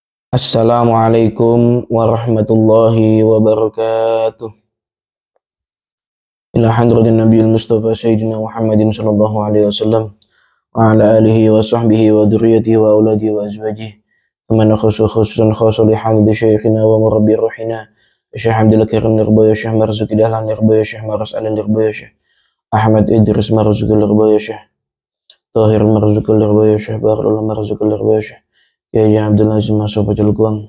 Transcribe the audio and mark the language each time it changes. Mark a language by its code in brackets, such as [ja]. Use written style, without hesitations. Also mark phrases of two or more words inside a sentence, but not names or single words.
[ar] السلام عليكم ورحمة الله وبركاته. إلى حضرة النبي المصطفى سيدنا محمد صلى الله عليه وسلم وعلى آله وصحبه وذريته وأولاده وأزواجه. ثم خصوصا خصوص لحمد شيخنا ومربي روحنا Syekh Abdul Karim Nirboyo, Syekh Marzuki Dahlan Nirboyo, Syekh Maras Alin Nirboyo, Syekh Ahmad Idris Marzuki Nirboyo, Syekh Tahir Marzuki Nirboyo, Syekh Bahrul Marzuki Nirboyo, Syekh Kiai Abdul Aziz Masuk Pajalkuang.